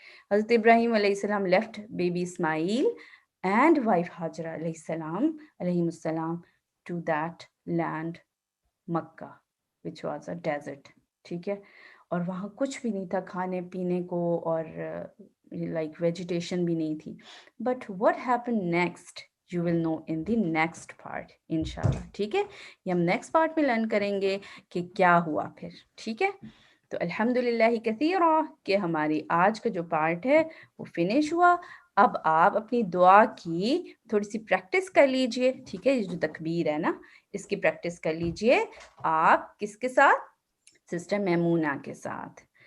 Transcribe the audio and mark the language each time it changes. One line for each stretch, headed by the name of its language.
English: حضرت ابراہیم علیہ السلام لیفٹ بیبی اسماعیل اینڈ وائف ہاجرہ علیہ السلام علیہم السلام to that land Mecca which was a desert.
Urdu: ٹھیک ہے, اور وہاں کچھ بھی نہیں تھا کھانے پینے کو, اور لائک ویجیٹیشن بھی نہیں تھی.
English: But what happened next you will know in the next part انشاءاللہ.
Urdu: ٹھیک ہے, یہ ہم نیکسٹ پارٹ میں لرن کریں گے کہ کیا ہوا پھر. ٹھیک ہے, تو الحمدللہ کثیرا کہ ہماری آج کا جو پارٹ ہے وہ فنش ہوا. اب آپ اپنی دعا کی تھوڑی سی پریکٹس کر لیجئے. ٹھیک ہے, یہ جو تکبیر ہے نا اس کی پریکٹس کر لیجئے. آپ کس کے ساتھ؟ سسٹر میمونہ کے ساتھ.